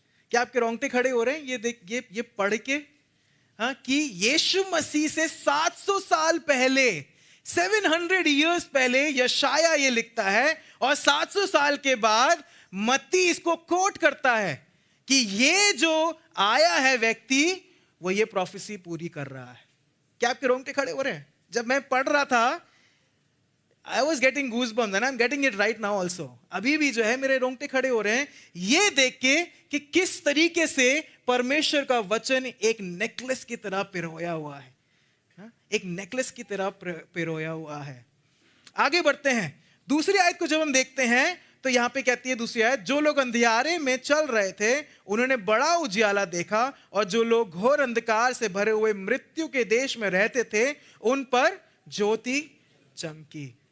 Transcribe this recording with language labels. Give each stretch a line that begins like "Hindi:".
Hindi: क्या आपके रोंगटे खड़े हो रहे हैं ये देख, ये पढ़ के? हाँ, कि यीशु मसीह से 700 साल पहले, 700 years पहले यशाया ये लिखता है, और 700 साल के बाद मत्ती इसको कोट करता है कि ये जो आया है व्यक्ति वो ये प्रोफेसी पूरी कर रहा है। क्या आपके रोंगटे खड़े हो रहे हैं? जब मैं पढ़ रहा था
English: I was getting goosebumps and I'm getting it right now also.
Hindi: अभी भी जो है मेरे रोंगटे खड़े हो रहे हैं ये देख के कि किस तरीके से परमेश्वर का वचन एक नेकलेस की तरह पिरोया हुआ है, एक नेकलेस की तरह पिरोया हुआ है। आगे बढ़ते हैं, दूसरी आयत को जब हम देखते हैं तो यहां पे कहती है दूसरी आयत, जो लोग अंधियारे में चल रहे थे उन्होंने बड़ा उजियाला देखा, और जो लोग घोर अंधकार से भरे हुए मृत्यु के देश में रहते थे उन पर ज्योति चमकी।